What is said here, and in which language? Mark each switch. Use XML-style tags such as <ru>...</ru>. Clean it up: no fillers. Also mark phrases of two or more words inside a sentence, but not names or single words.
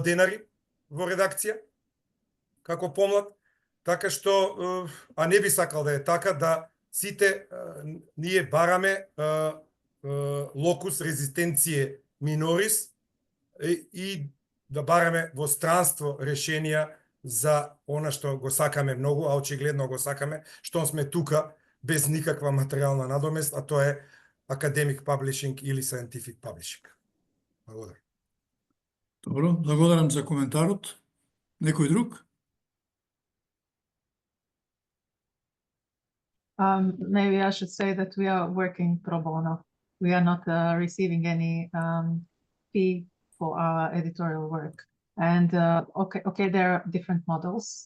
<mk>денари во редакција, како помлад, така што, а не би сакал да е така, да сите ние бараме</mk> <la>locus resistentiae minoris</la> <mk>и да бараме во странство решенија за она што го сакаме многу, а очигледно го сакаме, што сме тука без никаква материјална надомест, а тоа е</mk> <en>academic publishing</en> <mk>или</mk> <en>scientific publishing.</en> <mk>Благодарам. Добро, благодарам за коментарот. Некој друг?</mk> <en>Maybe I should say that we are working pro bono. We are not receiving any fee for our editorial work. And okay, there are different models.</en>